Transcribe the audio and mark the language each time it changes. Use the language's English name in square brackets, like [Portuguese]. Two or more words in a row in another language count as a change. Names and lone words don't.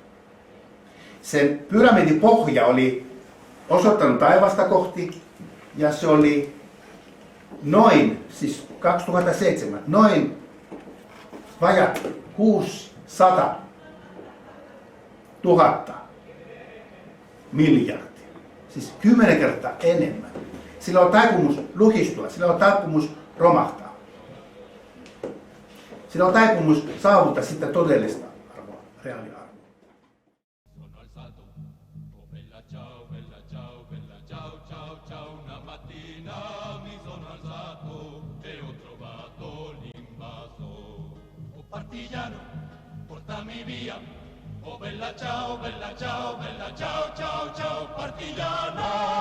[Finnish] Sen pyramidin pohja oli osoittanut taivasta kohti, ja se oli noin, siis 2007, noin vajat 600 000 miljardia. Siis 10 kertaa enemmän. Sillä on taipumus luhistua, sillä on taipumus romahtaa. Sillä on taipumus saavuttaa sitä todellista arvoa, reaaliarvoa. [Italian] Partigiano, portami via. Oh bella ciao, ciao, ciao, ciao, partigiano.